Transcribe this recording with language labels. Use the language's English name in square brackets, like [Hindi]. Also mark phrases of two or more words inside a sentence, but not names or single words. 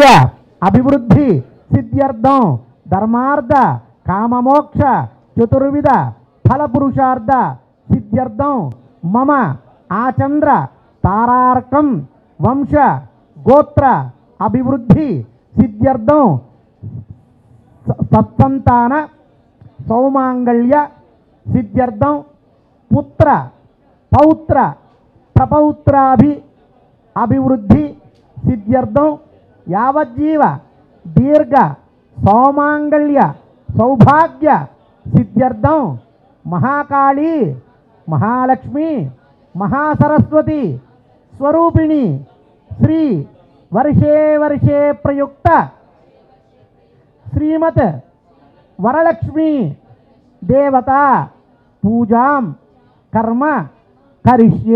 [Sanskrit] अभिवृद्धि सिद्ध्यर्थं धर्मार्थ काममोक्ष चतुर्विध फल पुरुषार्थ सिद्ध्यर्थं मम आचंद्र तारार्कं वंश गोत्र अभिवृद्धि सिद्ध्यर्थं सत्संतान सौमांगल्य सिद्ध्यर्थं पुत्र पौत्र अभिवृद्धि सिद्ध्यर्थं यावज्जीव दीर्घ सौमाङ्गल्य सौभाग्य सिद्ध्यर्थं महाकाली महालक्ष्मि महासरस्वति स्वरूपिणि श्री वर्षे प्रयुक्त श्रीमत् वरलक्ष्मि देवता पूजां कर्म करिष्ये.